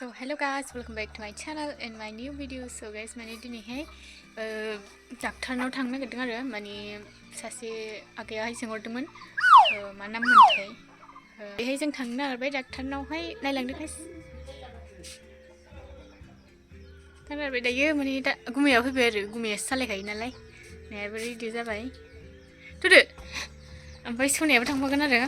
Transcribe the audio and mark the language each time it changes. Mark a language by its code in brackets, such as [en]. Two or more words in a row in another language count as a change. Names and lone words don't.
[en] Hello guys, welcome back to my channel and my new video. So guys, [brx] माने दिनैहाय डाक्टारनाव थांनो नागिरदों आरो माने सासे आगैयाहाय सोंहरदोंमोन मा नाम मोनथाय बेहाय जों थांनो नागिरबाय डाक्टारनावहाय नायलांदो गाइस थांनागबाय दायो माने दा गुमैया फैबाय आरो गुमैयासो सालायखायो नालाय नायाबो रेडि जाबाय थुदो ओमफ्राय सनायाबो थांफागोन आरो